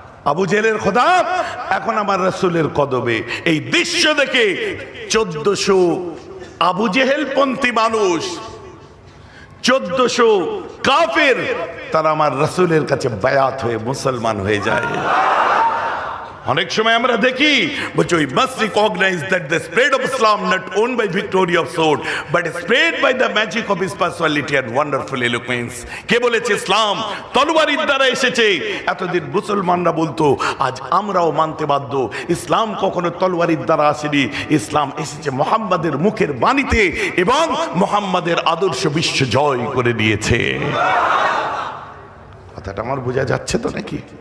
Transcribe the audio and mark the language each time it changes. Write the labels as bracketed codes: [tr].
[bn] আবু জেহেলের খোদা এখন আমার রাসূলের কদমে। এই দৃশ্য দেখে 1400 আবু জেহেল পন্থী মানুষ, 1400 কাফের, তারা আমার রাসূলের কাছে বায়াত হয়ে মুসলমান হয়ে যায়। অনেক সময় আমরা দেখি বলছে, [en] we must recognize that the spread of Islam not owned by victory of sword but spread by the magic of his personality and wonderful eloquence। [bn] কে বলেছে ইসলাম তলোয়ারের দ্বারা এসেছে? এতদিন মুসলমানরা বলতো, আজ আমরাও মানতে বাধ্য, ইসলাম কখনো তলোয়ারের দ্বারা আসেনি, ইসলাম এসেছে মুহাম্মাদের মুখের বাণীতে এবং মুহাম্মাদের আদর্শ বিশ্ব জয় করে দিয়েছে। কথাটা আমার বোঝা যাচ্ছে তো নাকি?